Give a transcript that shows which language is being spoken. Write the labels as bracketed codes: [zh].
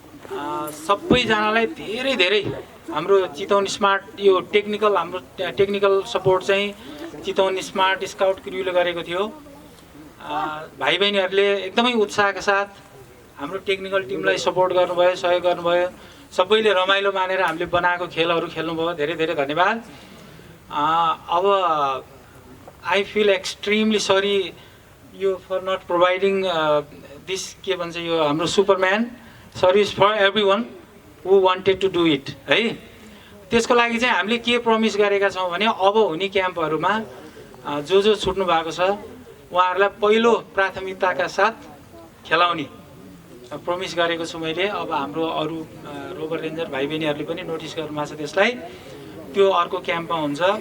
[ne] सबैजनालाई धेरै हाम्रो चितवन स्मार्ट यो टेक्निकल सपोर्ट चाहिँ चितवन स्मार्ट स्काउट क्रुले गरेको थियो। भाइ बहिनीहरूले एकदमै उत्साहका साथ हाम्रो टेक्निकल टिमलाई सपोर्ट गर्नुभयो, सहयोग गर्नुभयो। सबैले रमाइलो मानेर हामीले बनाएको खेलहरू खेल्नुभयो, धेरै धन्यवाद। [en] अब I feel extremely sorry यो for not providing this [ne] के भन्छ यो हाम्रो [en] Superman service for everyone who wanted to do it है। [ne] त्यसको लागि चाहिँ हामीले के प्रमिस गरेका छौँ भने अब हुने क्याम्पहरूमा जो छुट्नु भएको छ उहाँहरूलाई पहिलो प्राथमिकताका साथ खेलाउने प्रमिस गरेको छु मैले। अब हाम्रो अरू रोबर रेन्जर भाइ बहिनीहरूले पनि नोटिस गर्नुभएको छ त्यसलाई, त्यो अर्को क्याम्पमा हुन्छ।